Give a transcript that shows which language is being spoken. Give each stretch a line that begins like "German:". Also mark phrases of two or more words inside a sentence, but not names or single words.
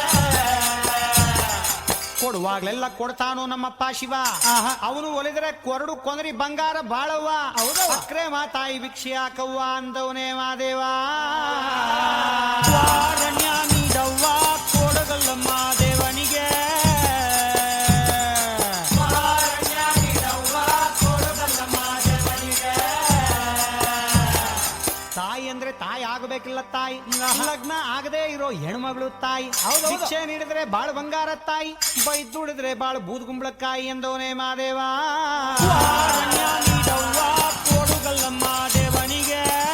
Kannada: ಕೊಡುವಾಗ್ಲೆಲ್ಲ ಕೊಡ್ತಾನು ನಮ್ಮಪ್ಪ ಶಿವ ಅವನು ಒಲಿದ್ರೆ ಕೊರಡು ಕೊಂದರಿ ಬಂಗಾರ ಬಾಳವ್ವ ಅಕ್ರೆ ಮಾತಾಯಿ ಭಿಕ್ಷೆ ಹಾಕವ್ವ ಅಂದವನೇ ಮಾದೇವ ಕ್ವಾರಣ್ಯ ನೀಡವ್ವ ಕೋಡಗಲ್ಲಮ್ಮ ದೇವನಿಗೆ ಕ್ವಾರಣ್ಯ ನೀಡವ್ವ ಕೋಡಗಲ್ಲಮ್ಮ ದೇವನಿಗೆ ತಾಯಿ ಅಂದ್ರೆ ತಾಯಿ ಆಗಬೇಕಿಲ್ಲ ತಾಯಿ ಲಗ್ನ ಆಗದೆ ಇರೋ ಹೆಣ್ಮಗಳು ತಾಯಿ ಭಿಕ್ಷೆ ನೀಡಿದ್ರೆ ಬಾಳ ಬಂಗಾರ ತಾಯಿ ಬೈದುಡಿದ್ರೆ ಬಾಳ ಬೂದ್ಗುಂಬಳಕಾಯಿ ಎಂದವನೇ ಮಾದೇವ ಕ್ವಾರಣ್ಯ ನೀಡವ್ವ ಕೋಡುಗಲ್ಲಮ್ಮ ದೇವನಿಗೆ